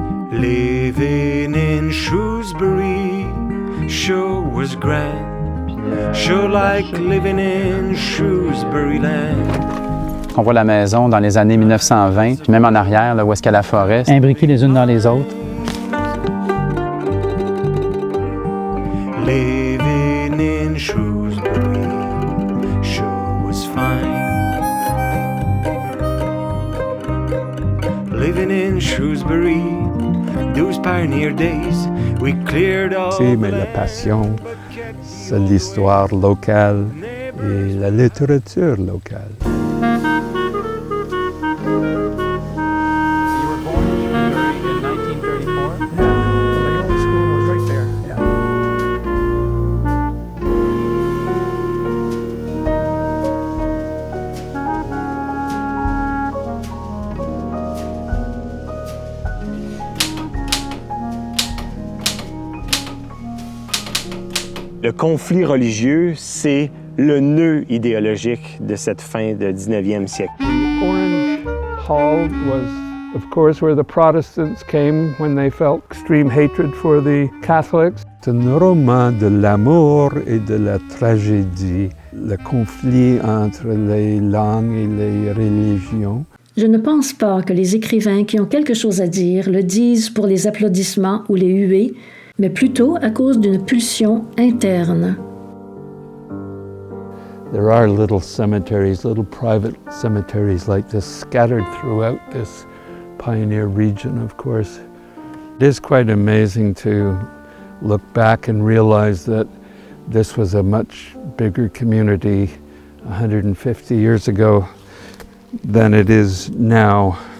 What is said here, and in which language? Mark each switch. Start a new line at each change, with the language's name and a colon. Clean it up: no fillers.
English: Living in Shrewsbury sure was grand. Sure like living in Shrewsbury land.
French: On voit la maison dans les années 1920, puis même en arrière, là, où est-ce qu'il y a la forêt, imbriquées les unes dans les autres.
English: Living in Shrewsbury sure was fine. Living in Shrewsbury, those pioneer days, we cleared all
French: Si, mais la passion, c'est l'histoire locale et la littérature locale. Le conflit religieux, c'est le nœud idéologique de cette fin du 19e siècle.
English: Orange Hall was, of course, where the Protestants came when they felt extreme hatred for the Catholics.
French: C'est un roman de l'amour et de la tragédie, le conflit entre les langues et les religions. Je ne pense pas que les écrivains qui ont quelque chose à dire le disent pour les applaudissements ou les huées, mais plutôt à cause d'une pulsion interne.
English: There are little cemeteries, little private cemeteries like this scattered throughout this pioneer region, of course. It is quite amazing to look back and realize that this was a much bigger community 150 years ago than it is now.